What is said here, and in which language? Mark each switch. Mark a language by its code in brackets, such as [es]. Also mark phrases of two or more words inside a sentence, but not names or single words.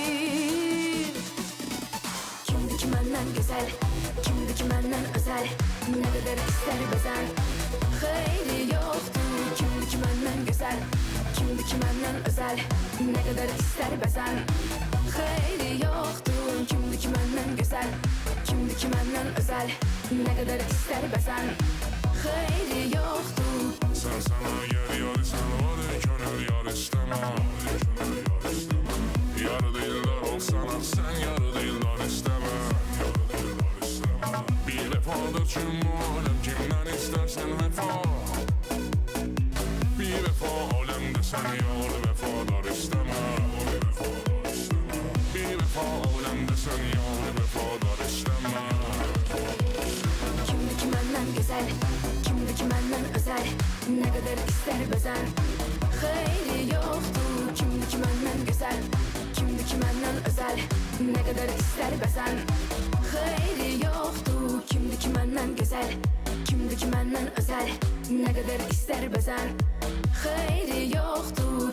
[az] Kimdi ki məndən gözəl, kimdi ki məndən özəl, nə qədər istər bəzən, xeyri yoxdur. Kimdi ki məndən gözəl, kimdi ki məndən özəl, nə qədər istər bəzən, xeyri yoxdur. Kimdi ki məndən gözəl, kimdi ki məndən özəl, nə qədər istər bəzən, xeyri yoxdur. [tr] Sen sana gel yar istemem, hadi gönül yar istemem. Yar değiller olsana, sen yar değiller isteme. Bir vefadır çünkü alem, kimden istersen vefa. Bir vefa alemde sen yar vefadar isteme. Bir vefa alemde sen yar vefadar isteme. [az] Kimdi ki məndən gözəl, kimdi ki məndən özəl, nə qədər istər bəzən, xeyri yoxdur. Kimdi ki məndən gözəl, kimdi ki məndən özəl, nə qədər istər bəzən, xeyri yoxdur. Kimdi ki məndən gözəl, kimdi ki məndən özəl, nə qədər istər bəzən, xeyri yoxdur.